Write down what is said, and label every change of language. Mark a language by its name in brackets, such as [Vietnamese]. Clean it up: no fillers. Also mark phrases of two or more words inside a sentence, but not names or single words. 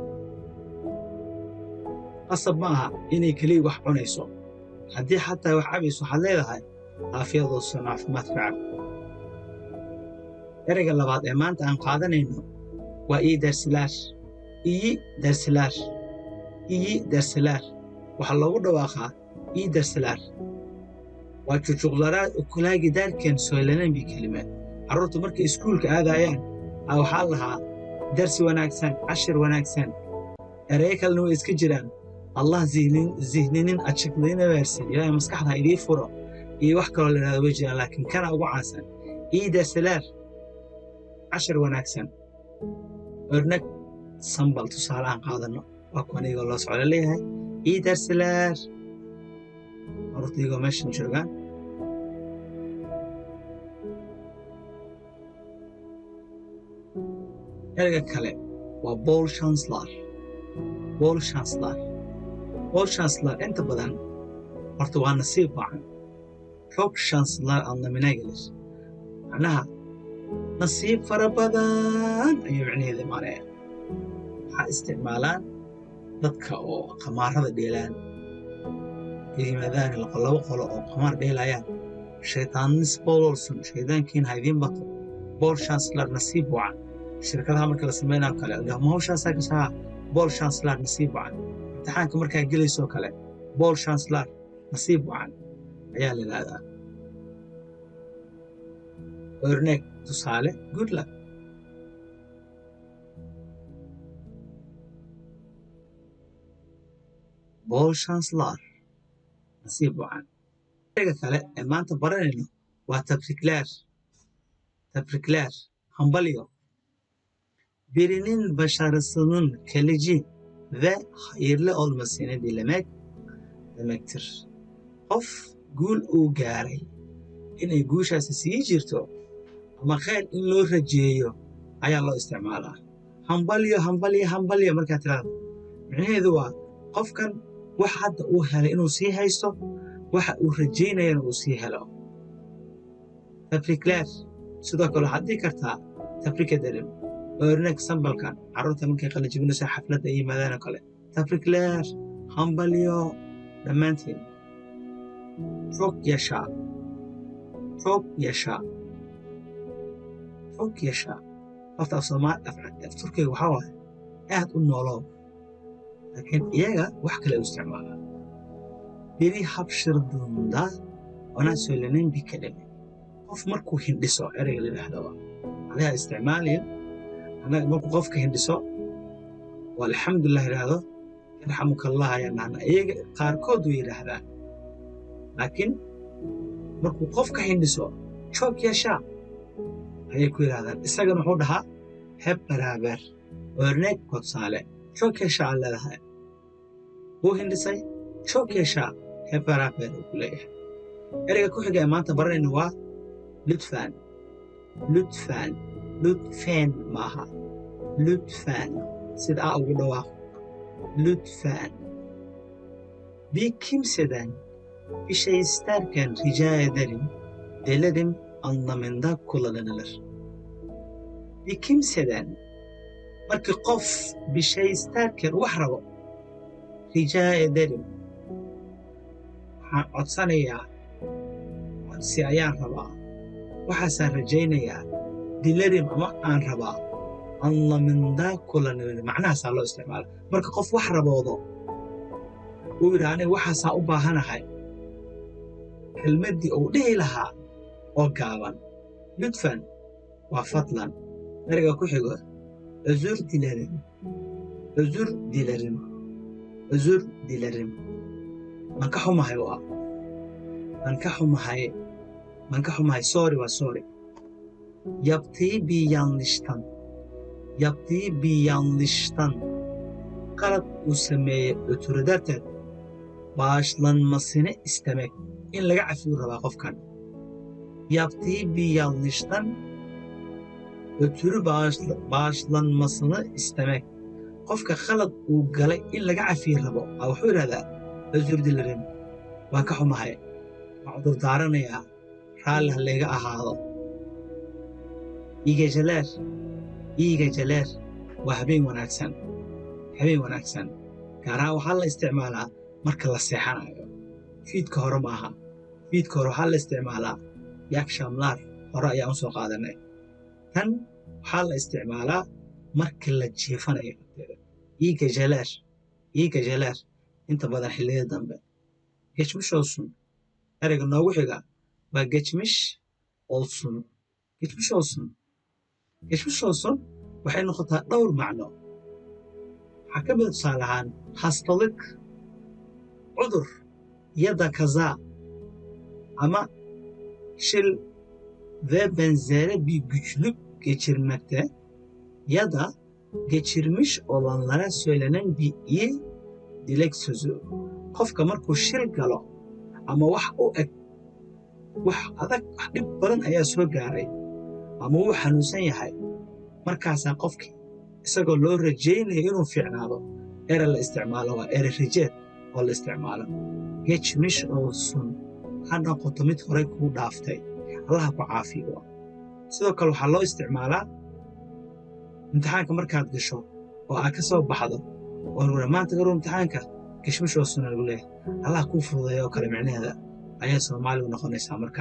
[Somali] qasab ma aha inay kaliya wax cunayso haddii xataa wax cabayso waxaad leedahay caafiyadoosun caafimaad fiican ereyga labaad ee maanta aan qaadanayno waa [Turkish] iyi dersiler [Somali] waxaa loogu dhawaaqaa [Turkish] iyi dersiler [Somali] waa jujuqlaraad [Turkish] ukulaa gidaarken söylenen bir kelime [Somali] carruurtu markay iskuulka aadayaan waxaa lahaa darsi wanaagsan cashir wanaagsan ereye kalena way iska jiraan [Turkish] Allah zihninin açıklığını versin. [Somali] İlahi maskaxda idii furo. İyi wax kaloo la yiraahdo way jiraan laakiin kana ugu caansan. [Turkish] İyi dersiler. [Somali] Cashir wanaagsan. Örnek sambal tusaale aan qaadano. Waa kuwan iyagoo loo socdo leeyahay. [Turkish] İyi dersiler. [Somali] Carruurta iyagoo meeshan joogaan. Ereyga kale waa [Turkish] bol şanslar. Bol şanslar [Somali] inta badan horta waa nasiib wacan [Turkish] çok şanslar anlamına gelir [Somali] macnaha nasiib fara badan ayuu micnaheeda imaanaya waxaa isticmaalaan dadka oo qamaarada dheelaan yimaadaan laba qolo oo qamaar dheelayaan shaytaanis [Turkish] bol olsun [Somali] shaydaankiin ha idiin bato [Turkish] bol şanslar [Somali] nasiib wacan shirkadaha marka la samaynayo kale ma hawshaasaa gashaa [Turkish] bol şanslar [Somali] nasiib wacan imtixaanka markaa gelaysoo kale [Turkish] bol şanslar [Somali] nasiib wacan ayaa la yidhaahdaa örnek tusaale [English] good luck [Turkish] bol şanslar [Somali] nasiib wacan ereyga kale ee maanta baranayno waa tabrikler hambalyo [Turkish] birinin başarısının kalıcı ve hayırlı olmasını dilemek demektir. [Somali] Qof guul uu gaaray inay guushaasi sii jirto ama khayr in loo rajeeyo ayaa loo isticmaalaa hambalyo markaa tiraahdo micnaheedu waa qofkan wax hadda uu helay inuu sii haysto waxa uu rajaynayana uu sii helo tabrikler sidoo kale waxaad dhihi kartaa [Turkish] tabrika ederim [Somali] örnek sambalkan carruurta markay qalajibinayso xafladda ay yimaadaan oo kale tabrikler hambalyo dhammaantiin [Turkish] çok yaşa [Somali] horta af Turkiga waxaa waaye aad u noolow laakiin iyaga wax kale u isticmaalaa [Turkish] biri hapşırdığında ona söylenen bir kelime [Somali] qof markuu hindhiso ereyga la yidhaahdo adigaa isticmaalayo annaga markuu qofka hindhiso waa alxamdulilah yidhaahdo [Arabic] يرحمك الله [Somali] ayaa nahna iyaga qaarkood way yidhaahdaan laakiin markuu qofka hindhiso [Turkish] çok yaşa [Somali] ayay ku yidhahdaan isagana wuxuu dhahaa [Turkish] hep beraber [Somali] örnek waa tusaale [Turkish] çok yaşa [Somali] aan leedahay wuu hindhisay [Turkish] çok yaşa hep beraber [Somali] uu ku leeyahay ereyga ku xiga ee maanta baranayna waa lütfen maaha lütfen sida ugu dhawaaqo lütfen. [Turkish] Bir kimseden bir şey isterken rica ederim, dilerim anlamında kullanılır. Bir kimseden [Somali] markii qof [Turkish] bir şey isterken [Somali] wax rabo [Turkish] rica ederim. [Somali] Waxaan codsanayaa, codsi ayaan rabaa, waxaasaan rajaynayaa, dilerim ama aan rabaa [Turkish] anlamında kullanılır. [Somali] Macnahaasaa loo isticmaala. Marka qof wax raboodo uu yidhi aniga waxaasaa u baahanahay, kelmaddii uu dhihi lahaa oo gaaban lütfen waa fadlan. Ereyga ku xigo [Turkish] özür dilerim, özür dilerim, özür dilerim. [Somali] Waan ka xumahay waa, waan ka xumahay, waan ka xumahay, sorry waa sorry. [Turkish] Yaptığı bir yanlıştan, yaptığı bir yanlıştan [Somali] qalat uu sameeyey [Turkish] ötürü darteed bağışlanmasını istemek. [Somali] In laga cafiyu rabaa qofkan. [Turkish] Yaptığı bir yanlıştan ötürü bağışlanmasını istemek. [Somali] Qofka khalad uu galay in laga cafiyo rabo wuxuu yidhahdaa [Turkish] özür dilerim, [Somali] waan ka xumahay, waan cudur daaranayaa, raalli ha layga ahaado. [Turkish] İyi geceler, iyi geceler [Somali] waa habeen wanaagsan, habeen wanaagsan. Gaar ahaan waxaa la isticmaalaa marka la seexanayo. Fiidka hore maaha. Fiidka hore waxaa la isticmaalaa yakshamlar, hore ayaan u soo qaadanay. Tan waxaa la isticmaalaa marka la jiifanayo. [Turkish] İyi geceler, iyi geceler. [Somali] Inta badan xilliyada dambe. [Turkish] Geçmiş olsun. [Somali] Ereyga noogu xiga waa geçmiş olsun. [Turkish] Geçmiş olsun. Geçmiş olsun [Somali] waxay noqotaa dhowr macno. [Turkish] Waxaa ka mid a tusaale ahaan hastalık, cudur ya da kaza [Somali] ama şil [Turkish] ve benzeri bir güçlük geçirmekte ya da geçirmiş olanlara söylenen bir iyi dilek sözü. [Somali] Qofka markuu shil galo ama wax u eg, wax adag, wax dhib badan ayaa soo gaaray ama wuu xanuunsan yahay, markaasaa qofkii isagoo loo rajaynayo inuu fiicnaado ere la isticmaalo waa ere rajeed oo la isticmaalo. [Turkish] Geçmiş olsun [Somali] ha noqoto mid horay kuu dhaaftay, allaha ku caafiyo. Sidoo kale waxaa loo isticmaalaa imtixaanka markaad gasho oo aad ka soo baxdo oo maanta garow imtixaanka [Turkish] geçmiş olsun [Somali] lagu leeyahay, allah kuu fududeeyo oo kale micnaheeda ayaa Soomaaligu noqonaysaa markaa.